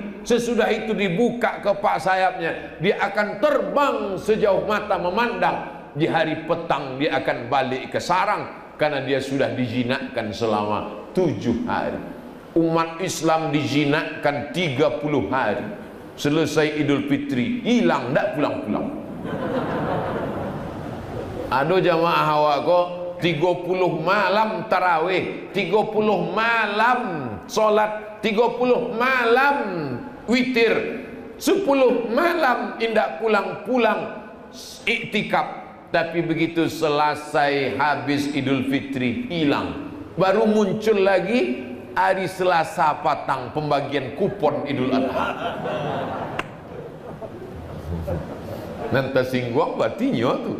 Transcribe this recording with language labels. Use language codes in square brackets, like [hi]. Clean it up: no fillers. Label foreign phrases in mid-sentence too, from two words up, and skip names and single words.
[id] Sesudah itu dibuka kepak sayapnya, dia akan terbang sejauh mata memandang. Di hari petang dia akan balik ke sarang, karena dia sudah dijinakkan selama 7 hari. Umat Islam dijinakkan 30 hari. Selesai Idul Fitri, hilang, tak pulang-pulang. Ada jamaah awak kok 30 malam tarawih, 30 malam solat, 30 malam witir, 10 malam indak pulang-pulang iktikaf. Tapi begitu selesai habis Idul Fitri, hilang. Baru muncul lagi hari Selasa patang, pembagian kupon Idul Adha. [min] Nanti singgok batinya tu.